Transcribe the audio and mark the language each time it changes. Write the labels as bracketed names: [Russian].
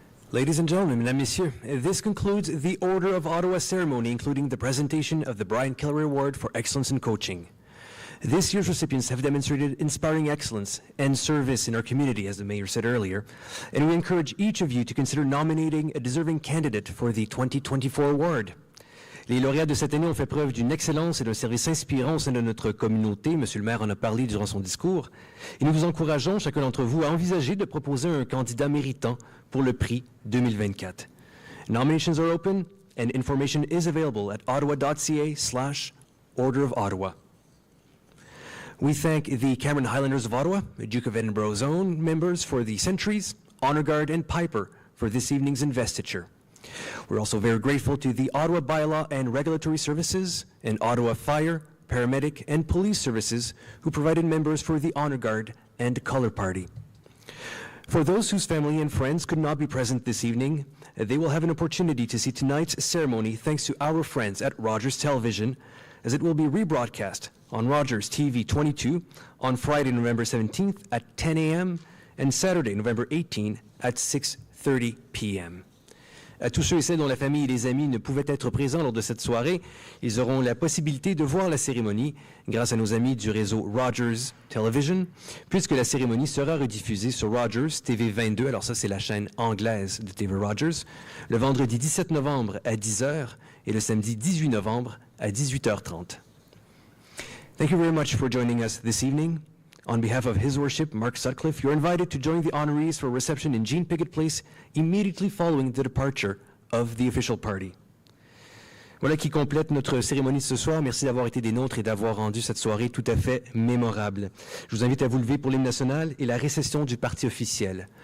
[English] Ladies and gentlemen, [French] mesdames, messieurs, [English] this concludes the Order of Ottawa ceremony, including the presentation of the Brian Kilrea Award for Excellence in Coaching. This year's recipients have demonstrated inspiring excellence and service in our community, as the Mayor said earlier, and we encourage each of you to consider nominating a deserving candidate for the 2024 award. [French] Les lauréats de cette année ont fait preuve d'une excellence et d'un service inspirant au sein de notre communauté. Monsieur le maire en a parlé durant son discours. Et nous vous encourageons, chacun d'entre vous, à envisager de proposer un candidat méritant pour le prix 2024. [English] Nominations are open and information is available at ottawa.ca/Order of Ottawa. We thank the Cameron Highlanders of Ottawa, the Duke of Edinburgh's own members for the Sentries, Honour Guard, and Piper for this evening's investiture. We're also very grateful to the Ottawa Bylaw and Regulatory Services and Ottawa Fire, Paramedic, and Police Services who provided members for the Honour Guard and Colour Party. For those whose family and friends could not be present this evening, they will have an opportunity to see tonight's ceremony thanks to our friends at Rogers Television, as it will be rebroadcast on Rogers TV 22 on Friday, November 17th at 10 a.m. and Saturday, November 18 at 6:30 p.m. [French] À tous ceux et celles dont la famille et les amis ne pouvaient être présents lors de cette soirée, ils auront la possibilité de voir la cérémonie grâce à nos amis du réseau Rogers Television, puisque la cérémonie sera rediffusée sur Rogers TV 22, alors ça c'est la chaîne anglaise de TV Rogers, le vendredi 17 novembre à 10h et le samedi 18 novembre à 18h30. [English] Thank you very much for joining us this evening. On behalf of His Worship, Mark Sutcliffe, you're invited to join the honorees for a reception in Jean Piggott Place immediately following the departure of the official party. [French] Voilà qui complète notre cérémonie de ce soir. Merci d'avoir été des nôtres et d'avoir rendu cette soirée tout à fait mémorable. Je vous invite à vous lever pour l'hymne national et la récession du parti officiel.